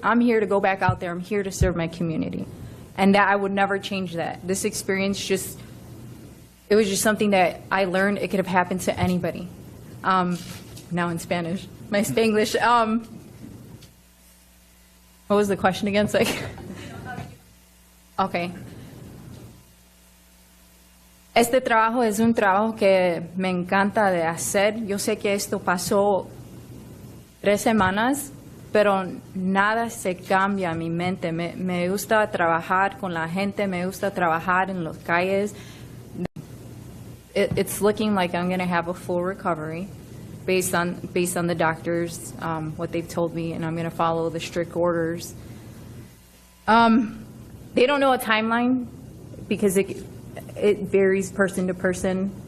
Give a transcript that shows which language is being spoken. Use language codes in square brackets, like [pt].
[en] I'm here to go back out there. I'm here to serve my community. And that I would never change that. This experience it was just something that I learned it could have happened to anybody. Now in Spanish, my Spanglish. What was the question again? It's like, okay. [es] Este trabajo es un trabajo que me encanta de hacer. Yo sé que esto pasó 3 semanas, pero nada se cambia en mi mente. Me gusta trabajar con la gente, me gusta trabajar en las calles. [en] It's looking like I'm going to have a full recovery based on the doctors, what they've told me, and I'm going to follow the strict orders. They don't know a timeline because it varies person to person.